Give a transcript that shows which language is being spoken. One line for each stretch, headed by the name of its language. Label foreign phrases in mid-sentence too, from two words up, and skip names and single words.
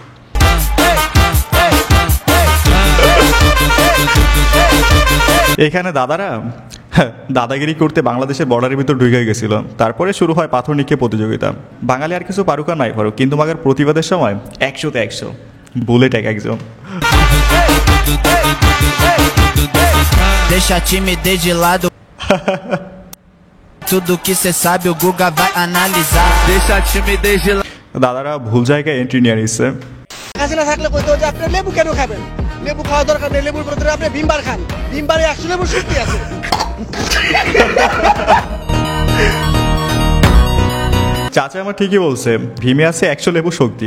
Bangla: এখানে দাদারা দাদাগিরি করতে বাংলাদেশের বর্ডারের ভিতর ঢুকে গেছিল, তারপরে শুরু হয় পাথর নিক্ষেপ প্রতিযোগিতা। বাঙালি আর কিছু পারুক আর নাই পারুক, কিন্তু মাগার প্রতিবাদের সময় 100তে 100 বুলেট এক একজন।
Portuguese: Deixa a timidez de lado. Tudo que cê sabe o Guga vai analisar. Deixa a timidez de lado.
Bangla: দাদারা ভুল জায়গায় এন্ট্রি নিয়ে নিচ্ছে। হাসিনা থাকলে কইতো যে আপনি লেবু কেন খাবেন, লেবু খাওয়া দরকার নেই, লেবুর বদলে আপনি ভিমবার খান, ভিমবারে 100 লেবুর শক্তি আছে। চাচা আমার ঠিকই বলছে, ভীমে আছে 100 লেবু শক্তি।